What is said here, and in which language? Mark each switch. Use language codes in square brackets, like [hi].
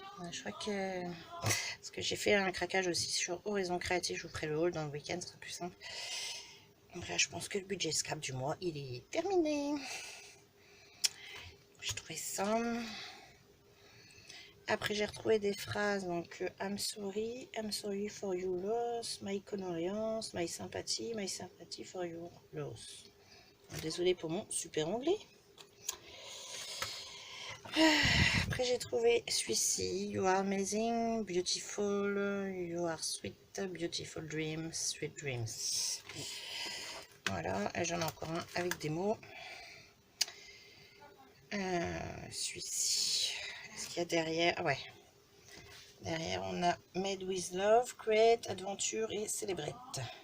[fr] Je crois que... Parce que j'ai fait un craquage aussi sur Horizon Créatif. Je vous ferai le haul dans le week-end, ce sera plus simple. Donc là, je pense que le budget scrap du mois, il est terminé. J'ai trouvé ça. Après, j'ai retrouvé des phrases. Donc, [en] I'm sorry for your loss, my condolences, my sympathy for your loss. [fr] Désolée pour mon super anglais. Après, j'ai trouvé celui-ci. [en] You are amazing, beautiful, you are sweet, beautiful dreams, sweet dreams. [fr] Voilà, et j'en ai encore un avec des mots. Celui-ci. Est-ce qu'il y a derrière? Ah ouais. Derrière, on a [en] Made with Love, Create, Adventure et Celebrate.